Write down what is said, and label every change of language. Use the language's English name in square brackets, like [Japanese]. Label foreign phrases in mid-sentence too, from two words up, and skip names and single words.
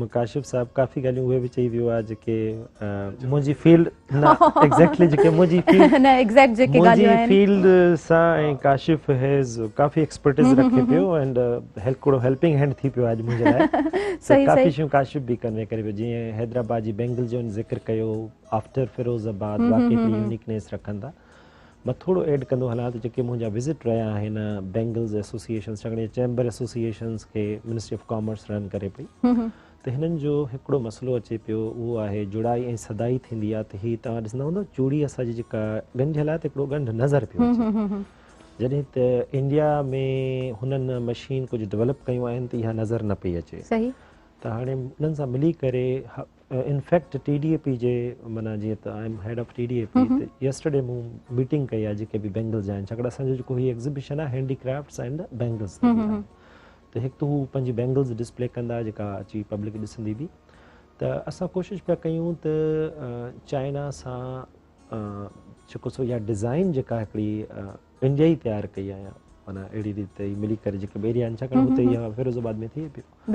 [Sindhi] काशिफ़ साहब काफ़ी ॻाल्हियूं उहे बि चई वियो आहे जेके मुंहिंजी फील्ड न एग्ज़ैक्टली जेके मुंहिंजी फील्ड सां ऐं काशिफ़ हैज़ काफ़ी एक्सपर्टीज़ रखे पियो एंड हिकिड़ो [English] helping hand [Sindhi] थी पियो आहे मुंहिंजे लाइ। काफ़ी शयूं काशिफ़ बि कन्वे करे पियो, जीअं हैदराबाद जी बैंगल जो ज़िक्र कयो, आफ्टर फिरोज़ाबाद वाक़ई यूनिकनेस रखनि था। मां थोरो ऐड कंदो हलां त जेके मुंहिंजा विज़िट रहिया आहिनि [English] bangles associations, [Sindhi] चङे [English] chamber associations [Sindhi] खे मिनिस्ट्री ऑफ कॉमर्स रन करे पई, त हिननि जो हिकिड़ो मसइलो अचे पियो, उहो आहे जुड़ाई ऐं सदाई थींदी आहे। त हीअ तव्हां ॾिसंदा हूंदव चूड़ी असांजी जेका ॻंढियल आहे त हिकिड़ो ॻंढ नज़र पियो अचे, जॾहिं त इंडिया में हुननि मशीन कुझु डेवलप कयूं आहिनि त इहा नज़र न पई अचे। त हाणे उन्हनि सां मिली करे इनफैक्ट TDAP जे माना जीअं त [English] I am head of TDAP, [Sindhi] त यस्टरडे मूं मीटिंग कई आहे जेके बि बैंगल्स आहिनि, छाकाणि असांजो जेको हीअ एग्ज़िबिशन आहे [English] handicrafts and bangles, [Sindhi] त हिकु त हू पंहिंजी [English] bangles display [Sindhi] कंदा जेका अची पब्लिक ॾिसंदी बि। त असां कोशिशि पिया कयूं त चाइना सां जेको सो इहा डिज़ाइन जेका हिकिड़ी इंडिया ई तयारु कई आहे, माना अहिड़ी रीति मिली करे जेके ॿेरिया आहिनि, छाकाणि हुते इहा फिरोज़ाबाद में थिए पियो,